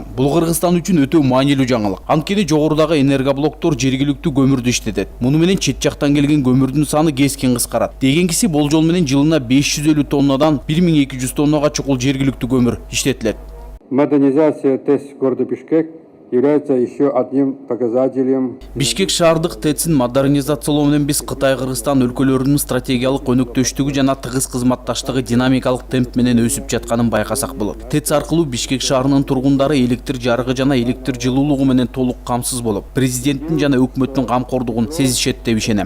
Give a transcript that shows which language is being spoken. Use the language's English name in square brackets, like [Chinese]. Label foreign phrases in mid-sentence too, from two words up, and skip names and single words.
[Kyrgyz] Бул Кыргызстан үчүн өтө маанилүү жаңылык. Анткени жогорудагы энергоблоктор жергиликтүү көмүрдү иштетет. Муну менен чет жактан келген көмүрдүн саны кескин кыскарат. Дегенкиси болжол менен жылына 550 тоннадан 1200 тоннага чукул жергиликтүү көмүр иштетилет. [Russian] Модернизация ТЭЦ города Бишкек является еще одним показателем. [Kyrgyz] Бишкек шаардык ТЭЦин модернизациялоо менен биз Кытай-Кыргызстан өлкөлөрүнүн стратегиялык өнөктөштүгү жана тыгыз кызматташтыгы динамикалык темп менен өсүп жатканын байкасак болот. ТЭЦ аркылуу Бишкек шаарынын тургундары электр жарыгы жана электр жылуулугу менен толук камсыз болуп, президенттин жана өкмөттүн камкордугун сезишет деп ишенем.